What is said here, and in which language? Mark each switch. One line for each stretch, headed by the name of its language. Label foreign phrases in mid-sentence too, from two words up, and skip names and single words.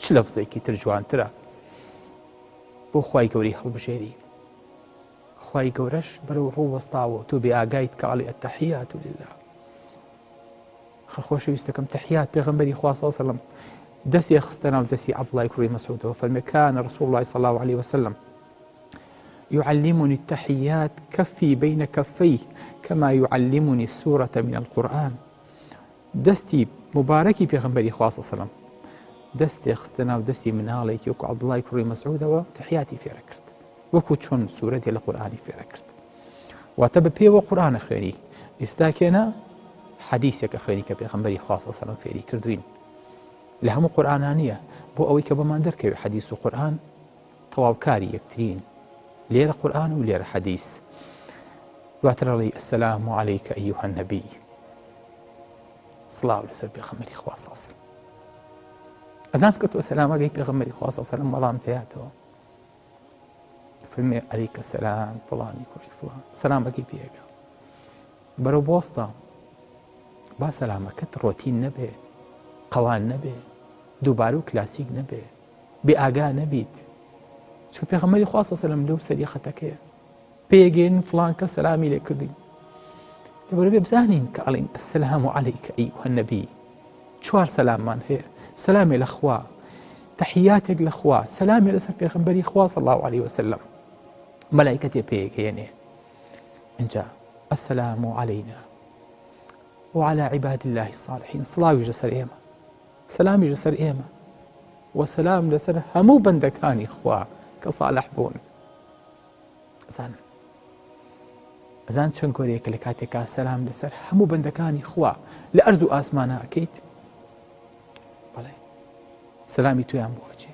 Central Kurdish: چ لەفزێکی تر جوانترە بۆ خوای گەورەی هەڵبژێری. خوای گەورەش بەرەو ڕوو وەستاوە تۆ بێ ئاگایت کە ئەڵێ
Arabic: التەحیات لله.
Central Kurdish: خۆشەویستەکەم تەحیات پێغەمبەری خوا
Arabic: صلی الله علیه وسلم
Central Kurdish: دەستی خستە ناو دەستی عەبدوڵای کوڕی مەسعودەوە فەرمێ
Arabic: کان رسول الله صلی الله عليه وسلم يعلمني التحيات كفي بين كفيه كما يعلمني السورة من القرآن.
Central Kurdish: دەستی مبارەکی پێغەمبەری خوا
Arabic: صلی الله علیه وسلم
Central Kurdish: دەستی خستە ناو دەستی مناڵێکی وەکو عەبدوڵای کوڕی مەسعودەوە تەحیاتی فێرە کرد وەکو چۆن سوورەتێ لە قورئانی فێرە کرد. واتە بە پێوە قورئانە خوێنی. ئێستا کێنە حەدیثێکە خوێنی کە پێغەمبەری خوا
Arabic: صلی الله علیه وسلم
Central Kurdish: فێری کردوین لە هەموو قورئانە نییە بۆ ئەوەی کە بەمان دەرکەوێت حەدیث و قورئان تەواوکاری یەکترین لێرە قورئان و لێرە حەدیث. دواتر ئەڵێی
Arabic: السلام عليك أيها النبي
Central Kurdish: سڵاو لەسەر پێغەمبەری خوا
Arabic: صلی الله علیه وسلم.
Central Kurdish: ئەزان کە تۆ سەلامەکەی پێغەمبەری خوا
Arabic: صلی الله علیه وسلم
Central Kurdish: وەڵام دەیاتەوە فەرمێ
Arabic: عليك السلام
Central Kurdish: فڵانی کوڕی فڵان سەلامەکەی پێگە بەرەو بۆستە با سەلامەکەت ڕۆتین نەبێ قەوان نەبێ دووبارە و کلاسیک نەبێ بێ ئاگا نەبیت چکە پێغەمبەری خوا
Arabic: صلی الله علیه وسلم
Central Kurdish: لەو سەری خەتەکەیە پێگەین فڵان کە سەلامی لێ کردین لەبەرەوێ بزانین کە ئەڵێن السلام
Arabic: عليك أيها النبي
Central Kurdish: چوار سەلاممان هەیە سەلامێ لە خوا تەحیاتێک لە خوا سەلامێ لەسەر پێغەمبەری خوا
Arabic: صلی الله عليه وسلم
Central Kurdish: مەلایکەتێ پێگەیەنێ اینجا
Arabic: السلام علينا وعلى عباد الله الصالحين
Central Kurdish: سڵاویش لەسەر ئێمە سەلامیش لەسەر ئێمە وسەلام لەسەر هەموو بەندەکانی خوا کە صالح بوون. ئەزان چەند گۆرەیەکە لە کاتێکا سەلام لەسەر هەموو بەندەکانی خوا لە ئەرز و ئاسمانە ئەکەیت بەڵێ سەلامی تویان بۆ ئەچێ